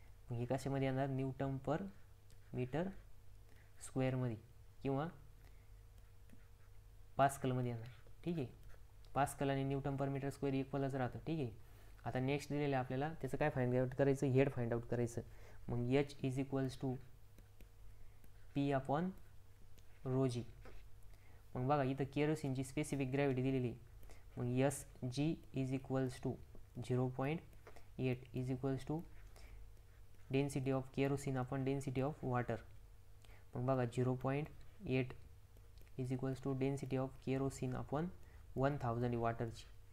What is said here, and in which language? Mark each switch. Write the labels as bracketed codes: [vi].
[mr] मग हे कशामध्ये येणार, न्यूटन पर मीटर स्क्वेअरमध्ये किंवा पास्कलमध्ये येणार. ठीक आहे, पास्कल आणि न्यूटन पर मीटर स्क्वेअर इक्वलच राहतं. ठीक आहे, आता नेक्स्ट दिलेलं आहे आपल्याला, त्याचं काय फाइंड आउट करायचं, हेड फाइंड आउट करायचं. [en] मग H is equals to P upon rho G. [mr] मग बघा इथं केरोसिनची स्पेसिफिक ग्रॅव्हिटी दिलेली आहे. [en] मग S G is equals to 0.8 is equals to density of kerosene upon density of water. [mr] मग बघा [en] 0.8 is equals to density of kerosene upon 1000 वॉटरची.